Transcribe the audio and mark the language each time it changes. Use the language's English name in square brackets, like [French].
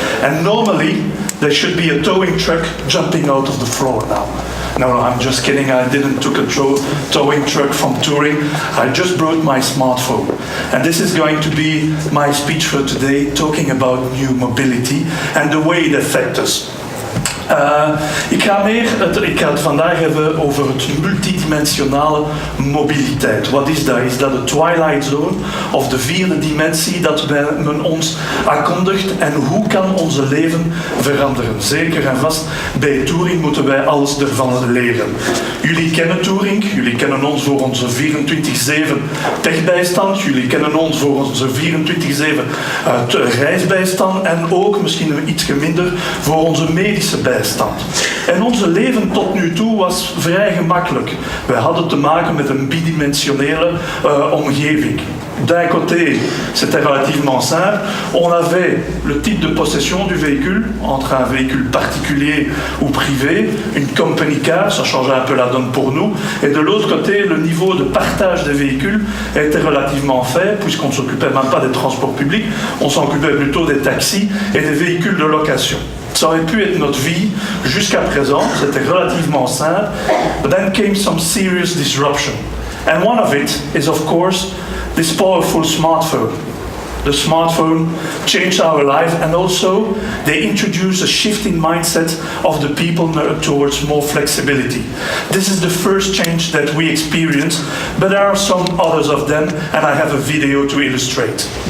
[English] And normally, there should be a towing truck jumping out of the floor now. No, I'm just kidding. I didn't took a towing truck from touring. I just brought my smartphone. And this is going to be my speech for today, talking about new mobility and the way it affects us. [Dutch] Ik ga het vandaag hebben over het multidimensionale mobiliteit. Wat is dat? Is dat de twilight zone of de vierde dimensie dat men ons aankondigt en hoe kan onze leven veranderen? Zeker en vast bij touring moeten wij alles ervan leren. Jullie kennen touring, jullie kennen ons voor onze 24/7 techbijstand, jullie kennen ons voor onze 24/7 reisbijstand en ook misschien iets minder voor onze medische bijstand. En onze leven tot nu toe was vrij gemakkelijk. Wij hadden te maken met een bidimensionele omgeving. [French] D'un côté, c'était relativement simple. On avait le type de possession du véhicule, entre un véhicule particulier ou privé, une company car, ça changeait un peu la donne pour nous. Et de l'autre côté, le niveau de partage des véhicules était relativement faible, puisqu'on ne s'occupait même pas des transports publics, on s'occupait plutôt des taxis et des véhicules de location. Ça aurait pu être notre vie jusqu'à présent, c'était relativement simple, [English] but then came some serious disruption. And one of it is, of course, this powerful smartphone. The smartphone changed our life, and also they introduced a shift in mindset of the people towards more flexibility. This is the first change that we experience, but there are some others of them, and I have a video to illustrate.